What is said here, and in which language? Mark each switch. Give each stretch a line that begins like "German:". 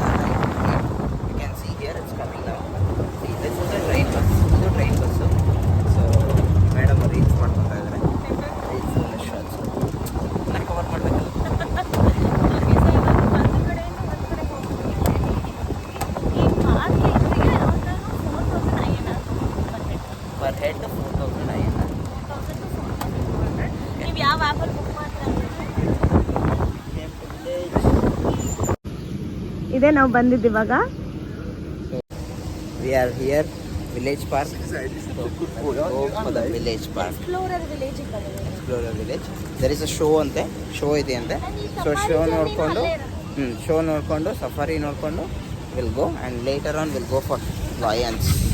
English: You can see here it's coming now. See, this is the train bus.
Kannada: ಇದು
English: train bus.
Kannada: So madam reels ಮಾಡ್ಕೊತಾ ಇದ್ದಾರೆ. Reels shorts cover ಮಾಡಬೇಕಲ್ಲ. Okay, so ಇವಾಗ ಒಂದು ಕಡೆಯಿಂದ ಒಂದು ಕಡೆ ಹೋಗ್ತೀವಿ. ಈ ಕಾರ್ಗೆ ಇದ್ರಿಗೆ ಅವ್ರನ್ನ 4,000 INR
English: Per head 4,000 INR.
Kannada: 4,000 to 4,400. ನೀವು ಯಾವ ಆ್ಯಪಲ್ಲಿ ಬುಕ್ ಮಾಡ್ತೀರಾ? ಇದೇ ನಾವು ಬಂದಿದ್ದು ಇವಾಗ.
English: We are here, Village Park. So, go for the Village Park.
Kannada: Explorer ವಿಲೇಜಿಗೆ ಬಂದಿದ್ದೀವಿ.
English: Explorer Village. There is a show
Kannada: ಅಂತೆ, ಶೋ ಇದೆ ಅಂತೆ. ಸೊ ಶೋ ನೋಡಿಕೊಂಡು ಶೋ ನೋಡಿಕೊಂಡು ಸಫಾರಿ ನೋಡಿಕೊಂಡು
English: Will go and later on will go for lions.